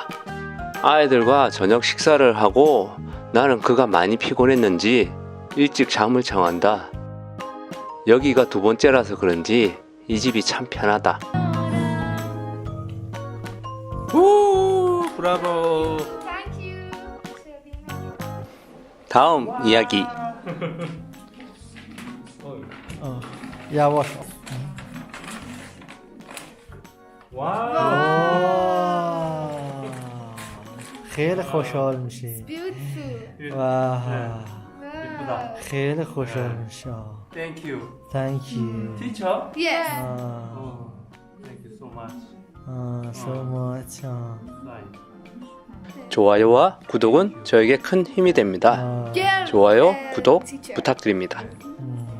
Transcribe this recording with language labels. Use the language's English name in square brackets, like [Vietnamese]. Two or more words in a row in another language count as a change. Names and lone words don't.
[Korean] 아이들과 저녁 식사를 하고 나는 그가 많이 피곤했는지 일찍 잠을 청한다. 여기가 2번째라서 그런지 이 집이 참 편하다. 오, 브라보. 다음 이야기. [Turkish] yavaş. [Persian] خیلی خوشحال میشی. [English] Beautiful. [Persian] خیلی خوشحال میشه. [English] Thank you. Thank you. Teacher. Yes. Oh, thank you so much. So much. Fine. [Korean] 좋아요와 구독은 저에게 큰 힘이 됩니다. [English] Girl [Korean] 좋아요, [English] and [Korean] 구독 [English] teacher. [Korean] 부탁드립니다.